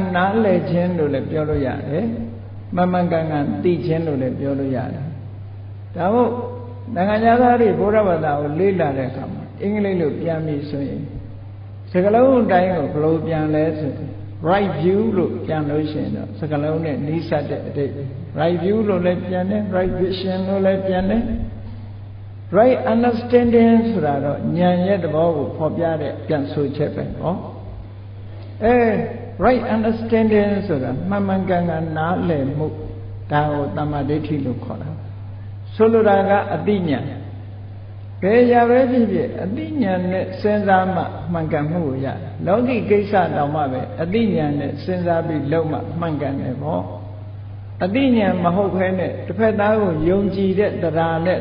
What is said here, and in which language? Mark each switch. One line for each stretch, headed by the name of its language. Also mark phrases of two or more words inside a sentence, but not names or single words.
Burmese: နားလည်ခြင်းလို့လည်းပြောလို့ရတယ်မှန်မှန်ကန်ကန်သိခြင်းလို့လည်းပြောလို့ရတယ်ဒါမို့နိုင်ငံသားတွေဘုရားဘာသာကိုလေ့လာတဲ့အခါမှာအင်္ဂလိပ်လိုပြန်ပြီးဆိုရင်စကားလုံးအတိုင်းကိုဘယ်လိုပြန်လဲဆိုရင်
English: right view
Burmese: လို့ပြန်လို့ရှိရင်တော့စကားလုံးနဲ့နှီးစပ်တဲ့အတိတ်
English: right view
Burmese: လို့လည်းပြန်တယ်
English: right vision
Burmese: လို့လည်းပြန်တယ်
English: right understanding
Burmese: ဆိုတာတော့ဉာဏ်ရဲ့သဘောကိုဖော်ပြတဲ့ပြန်ဆိုချက်ပဲဟော
English: right understanding
Burmese: ဆိုတာမှန်မှန်ကန်ကန်နားလည်မှုဒါကိုသမ္မာဒိဋ္ဌိလို့ခေါ်တာဆိုလိုတာကအသိဉာဏ်ဘယ်ရာပဲဖြစ်ဖြစ်အသိဉာဏ်နဲ့စဉ်းစားမှမှန်ကန်မှုကိုရတယ်လောကီကိ စ္စတောင်မှပဲအသိဉာဏ်နဲ့စဉ်းစားပြီးလုပ်မှမှန်ကန်တယ်ပေါ့အသိဉာဏ်မဟုတ်ဘဲနဲ့တစ်ဖက်သားကိုယုံကြည်တဲ့တရားနဲ့